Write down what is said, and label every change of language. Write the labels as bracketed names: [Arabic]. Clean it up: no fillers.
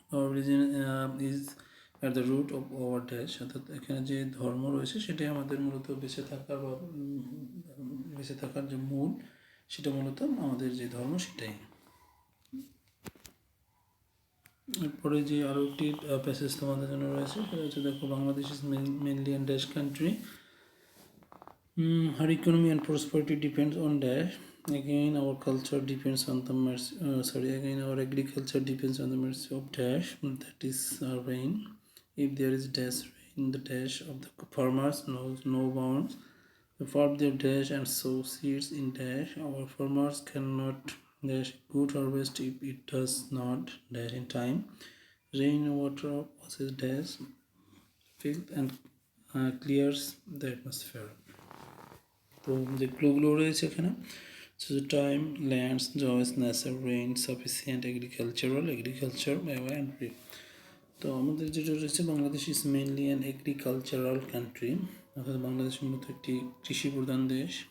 [English] religion is at the root of our dash, [Bangla] অর্থাৎ এখানে যে ধর্ম রয়েছে সেটাই আমাদের মূলত বেঁচে থাকার বা বেঁচে থাকার যে মূল সেটা মূলত আমাদের যে ধর্ম সেটাই। এরপরে যে আরও একটি প্যাসেজ তোমাদের জন্য রয়েছে সেটা হচ্ছে দেখো, [English] Bangladesh is mainly and dash country, her economy and prosperity depends on dash. Again our culture depends on the mercy, again our agriculture depends on the mercy of dash, that is rain. If there is dash rain, the dash of the farmers knows no bounds. They farm their dash and sow seeds in dash. Our farmers cannot dash good harvest if it does not dash in time. Rain water passes dash filth and clears the atmosphere. [Bangla] তো যে ক্লুগুলো রয়েছে এখানে time, lands, Joyce, nature, rain, sufficient, agriculture and breed. তো আমাদের যেটা রয়েছে [English] Bangladesh is mainly an agricultural country, [Bangla] অর্থাৎ বাংলাদেশের মতো একটি কৃষি প্রধান দেশ।